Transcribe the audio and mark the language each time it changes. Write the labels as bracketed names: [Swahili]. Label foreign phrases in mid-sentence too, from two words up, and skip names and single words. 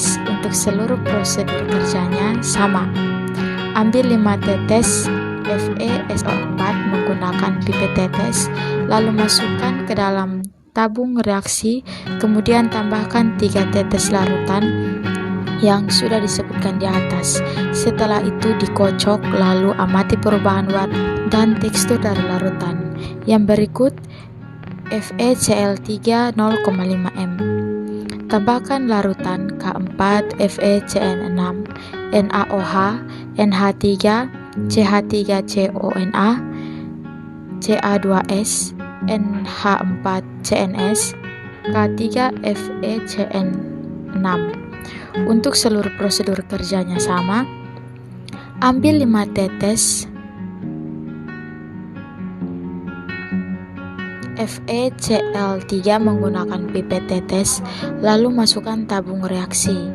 [Indonesian] Untuk seluruh prosedur kerjanya sama. Ambil 5 tetes FeSO4 menggunakan pipet tetes, lalu masukkan ke dalam tabung reaksi, kemudian tambahkan 3 tetes larutan yang sudah disebutkan di atas. Setelah itu dikocok, lalu amati perubahan warna dan tekstur dari larutan. Yang berikut FeCl3 0,5 m. Tambahkan larutan K4 FeCN6, NaOH, NH3, CH3CONa, Ca2S, NH4CNS, K3 FeCN6. Untuk seluruh prosedur kerjanya sama. Ambil 5 tetes FeCl3 menggunakan pipet tetes, lalu masukkan tabung reaksi.